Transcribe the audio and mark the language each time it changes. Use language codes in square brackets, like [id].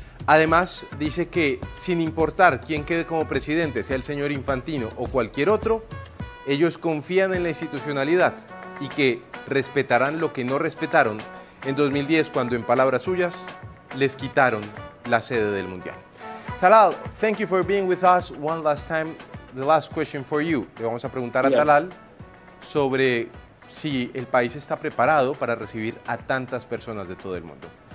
[es] Además, dice que sin importar quién quede como presidente, sea el señor Infantino o cualquier otro, ellos confían en la institucionalidad y que respetarán lo que no respetaron en 2010 cuando, en palabras suyas, les quitaron la sede del Mundial. [en] Talal, thank you for being with us one last time. The last question for you. [es] Le vamos a preguntar a Talal sobre si el país está preparado para recibir a tantas personas de todo el mundo.